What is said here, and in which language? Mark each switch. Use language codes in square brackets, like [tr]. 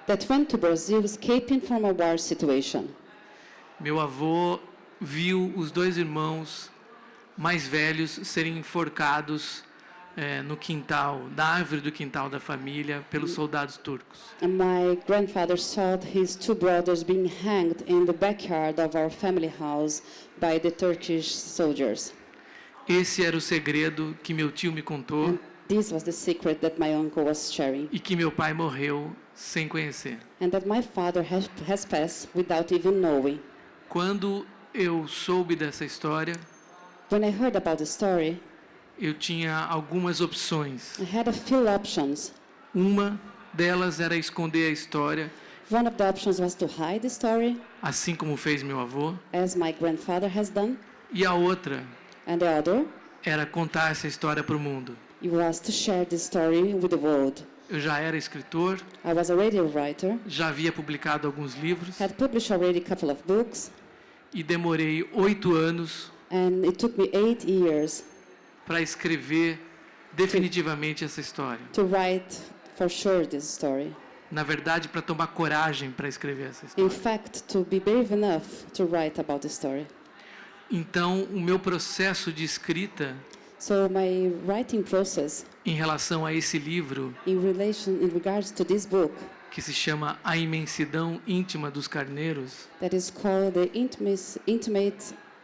[en] that went to Brazil escaping from a war situation. [pt] Meu avô viu os dois irmãos mais velhos serem enforcados no quintal, da árvore do quintal da família, pelos soldados turcos. [en] And my grandfather saw his two brothers being hanged in the backyard of our family house by the Turkish soldiers. [pt] Esse era o segredo que meu tio me contou [en] And this was the secret that my uncle was sharing, [pt] e que meu pai morreu sem conhecer. [en] and that my father has passed without even knowing. [pt] Quando eu soube dessa história, [en] When I heard about the story, [pt] eu tinha algumas opções. [en] I had a few options. [pt] Uma delas era esconder a história, [en] One of the options was to hide the story, [pt] assim como fez meu avô, [en] as my grandfather has done, [pt] e a outra [en] and the other [pt] era contar essa história para o mundo. [en] was to share the story with the world. [pt] Eu já era escritor, [en] I was already a writer, [pt] já havia publicado alguns livros [en] had published already a couple of books, [pt] e demorei 8 anos [en] and it took me 8 years [pt] para escrever definitivamente essa história. [en] to write for sure this story. [pt] Na verdade, para tomar coragem para escrever essa história. [en] In fact, to be brave enough to write about the story. [pt] Então, o meu processo de escrita [en] So my writing process [pt] em relação a esse livro, [en] in regards to this book, [pt] que se chama A Imensidão Íntima dos Carneiros, [en] that is called the intimate